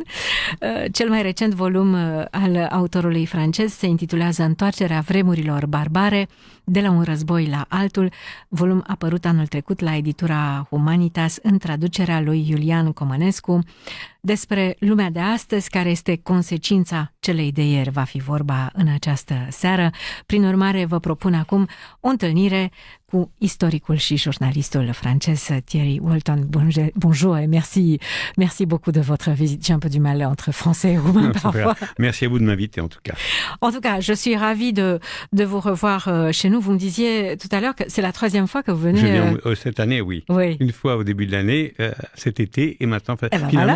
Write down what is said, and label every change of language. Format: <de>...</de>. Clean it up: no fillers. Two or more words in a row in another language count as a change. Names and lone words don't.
<ro>Cel mai recent volum al autorului francez se intitulează Întoarcerea vremurilor barbare, de la un război la altul, volum apărut anul trecut la editura Humanitas în traducerea lui Iulian Comănescu. Despre lumea de astăzi, care este consecința celei de ieri, va fi vorba în această seară. Prin urmare, vă propun acum o întâlnire cu istoricul și jurnalistul francez Thierry Walton.</ro> <fr>Bonjour et merci beaucoup de votre visite. J'ai un peu du mal entre français et roumain parfois. Merci à vous de m'inviter en tout cas. En tout cas, je suis ravie de vous revoir chez nous. Vous me disiez tout à l'heure que c'est la troisième fois que vous venez... Je viens cette année, oui. Une fois au début de l'année, cet été, et maintenant, finalement, voilà.</fr>